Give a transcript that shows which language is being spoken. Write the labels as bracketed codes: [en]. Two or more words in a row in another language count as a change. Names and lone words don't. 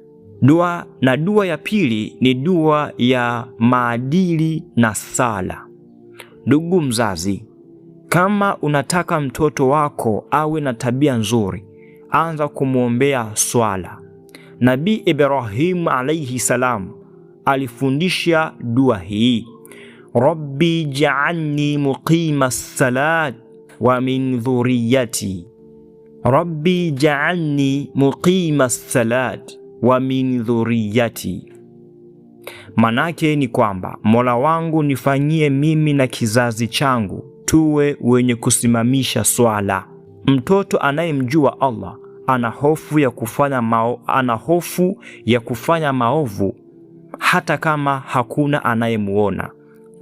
[sw] Dua ya pili ni dua ya maadili na sala. Ndugu mzazi, kama unataka mtoto wako awe na tabia nzuri, anza kumwombea swala. Nabii Ibrahim [ar] عليه السلام [sw] alifundisha dua hii: [ar] رب اجعلني مقيم الصلاة ومن ذريتي. رب اجعلني مقيم الصلاة ومن ذريتي. [sw] Manake ni kwamba Mola wangu, nifanyie mimi na kizazi changu tuwe wenye kusimamisha swala. Mtoto anayemjua Allah ana hofu ya kufanya maovu hata kama hakuna anayemuona.